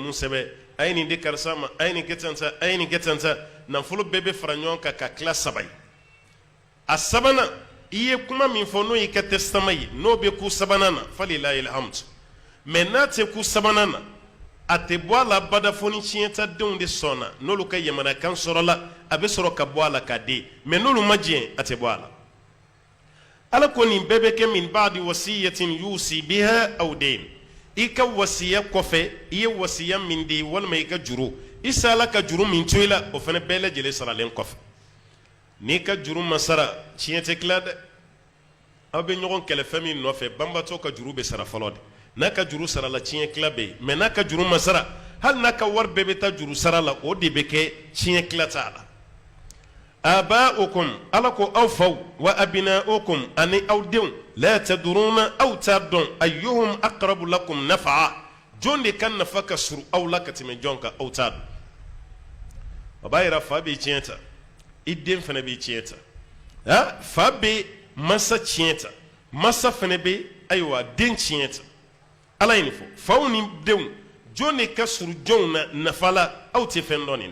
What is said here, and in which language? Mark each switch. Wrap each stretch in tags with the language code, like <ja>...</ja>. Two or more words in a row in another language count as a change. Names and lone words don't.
<bm>mun sɛbɛn a ye nin di karisa ma a ye nin kɛ tan ta a ye nin kɛ tan ta nafolo bɛɛ bɛ fara ɲɔgɔn kan ka tila saba ye a sabanan i ye kuma min fɔ n'o y'i ka testament ye n'o bɛ ku sabanan na</bm> <ar>فلله الحمد</ar> <bm>mais n'a tɛ ku sabanan na a tɛ bɔ a la bada fo ni tiɲɛtadenw de sɔnna n'olu ka yamanakan sɔrɔla a bɛ sɔrɔ ka bɔ a la k'a di mais n'olu ma diɲɛ a tɛ bɔ a la ala ko nin bɛɛ bɛ kɛ</bm> <ar>من بعد وصية يوصي بها أو دين</ar> <bm>i ka wasiya kɔfɛ i ye wasiya min di walima i ka juru i sala ka juru min to i la o fana bɛɛ lajɛlen saralen kɔfɛ n'i ka juru ma sara tiɲɛ tɛ tila dɛ aw bɛ ɲɔgɔn kɛlɛ fɛn min nɔfɛ banbatɔ ka juru bɛ sara fɔlɔ de n'a ka juru sara la tiɲɛ tila bɛ yen mais n'a ka juru ma sara hali n'a ka wari bɛɛ bɛ taa juru sara la o de bɛ kɛ tiɲɛ tila t'a la aba'ukum ala ko aw faw</bm> <ar>وأبناؤكم</ar> <bm>ani aw denw</bm> <ar>لا تدرون</ar> <bm>aw t'a dɔn</bm> <ar>أيهم أقرب لكم نفعا</ar> <bm>jɔn de ka nafa ka surun aw la ka tɛmɛ jɔn kan aw t'a dɔn o b'a yira fa b'i tiɲɛ ta i den fana b'i tiɲɛ ta fa bɛ masa tiɲɛ ta masa fana bɛ ayiwa den tiɲɛ ta ala ye nin fɔ faw ni denw jɔn de ka surun jɔnw na nafa la aw tɛ fɛn dɔn nin</bm>